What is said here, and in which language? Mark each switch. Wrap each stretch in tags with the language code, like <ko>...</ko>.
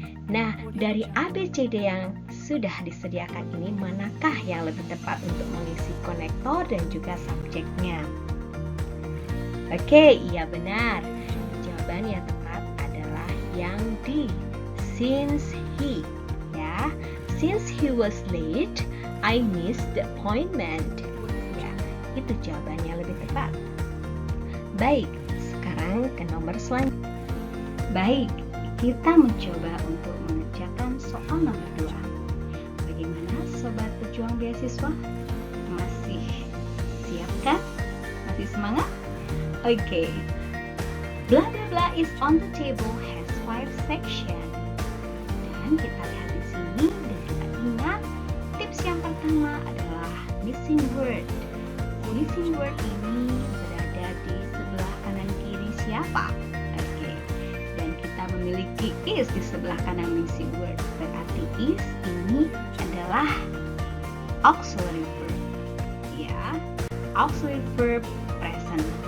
<id>Nah, dari ABCD yang sudah disediakan ini, manakah yang lebih tepat untuk mengisi konektor dan juga subjeknya? Oke, iya benar. Jawaban yang tepat adalah yang D.</id> <en>Since he, ya. Since he was late, I missed the appointment. Ya,</en> <id>itu jawabannya lebih tepat. Baik, sekarang ke nomor selanjutnya. Baik, kita mencoba untuk mengerjakan soal nomor 2. Bagaimana sobat pejuang beasiswa? Masih siap kan? Masih semangat? Oke.</id> <en>Blah blah blah is on the table has 5 section.</en> <id>Dan kita lihat di sini dan kita ingat tips yang pertama adalah missing word. Missing word ini berada di sebelah kanan kiri siapa? Oke. Dan kita memiliki is di sebelah kanan missing word. Berarti is ini adalah auxiliary verb.</id> <en>Ya, auxiliary verb present.</en>